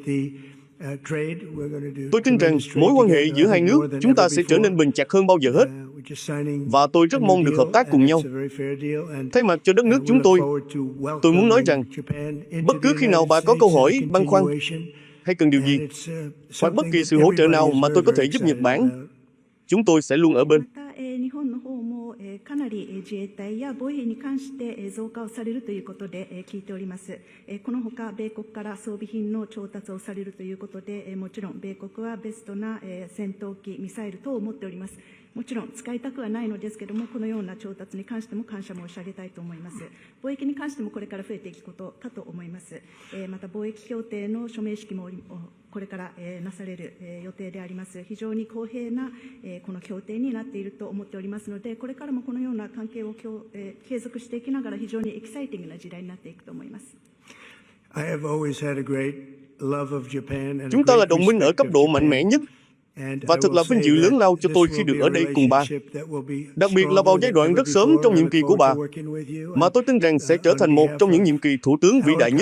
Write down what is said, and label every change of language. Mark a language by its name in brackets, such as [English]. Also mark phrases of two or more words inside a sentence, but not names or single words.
[Vietnamese] Tôi tin rằng mối quan hệ giữa hai nước chúng ta sẽ trở nên bền chặt hơn bao giờ hết. Và tôi rất mong được hợp tác cùng nhau. Thay mặt cho đất nước chúng tôi muốn nói rằng bất cứ khi nào bà có câu hỏi, băn khoăn hay cần điều gì, hoặc bất kỳ sự hỗ trợ nào mà tôi có thể giúp Nhật Bản, chúng tôi sẽ luôn ở bên. [Japanese] かなり自衛隊や防衛費に関して増加をされるということで聞いております。このほか、米国から装備品の調達をされるということで、もちろん米国はベストな戦闘機、ミサイル等を持っております。もちろん使いたくはないのですけれども、このような調達に関しても感謝申し上げたいと思います。貿易に関してもこれから増えていくことかと思います。また貿易協定の署名式もこれからなされる予定であります。非常に公平なこの協定になっていると思っておりますので、これからもこのような関係を継続していきながら非常にエキサイティングな時代になっていくと思います。 [Vietnamese] Chúng ta là đồng minh ở cấp độ mạnh mẽ nhất. Và thật là vinh dự lớn lao cho tôi khi được ở đây cùng bà. Đặc biệt là vào giai đoạn rất sớm trong nhiệm kỳ của bà, mà tôi tin rằng sẽ trở thành một trong những nhiệm kỳ thủ tướng vĩ đại nhất.